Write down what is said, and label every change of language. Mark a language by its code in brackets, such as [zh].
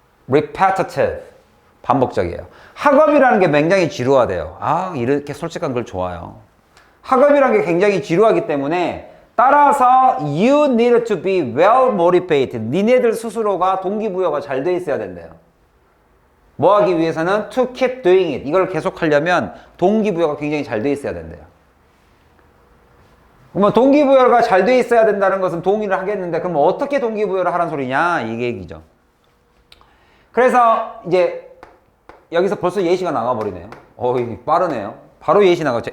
[ko] repetitive, 반복적이에요. 학업이라는 게 굉장히 지루하대요. 이렇게 솔직한 글 좋아요. 학업이라는 게 굉장히 지루하기 때문에 따라서 [en] you need to be well motivated. [ko] 니네들 스스로가 동기부여가 잘 돼 있어야 된대요. 뭐 하기 위해서는 [en] to keep doing it. [ko] 이걸 계속 하려면 동기부여가 굉장히 잘 돼 있어야 된대요. 그러면 동기부여가 잘 돼 있어야 된다는 것은 동의를 하겠는데 그럼 어떻게 동기부여를 하라는 소리냐? 이게 얘기죠. 그래서 이제 여기서 벌써 예시가 나가버리네요. 어이, 빠르네요. 바로 예시 나갔죠.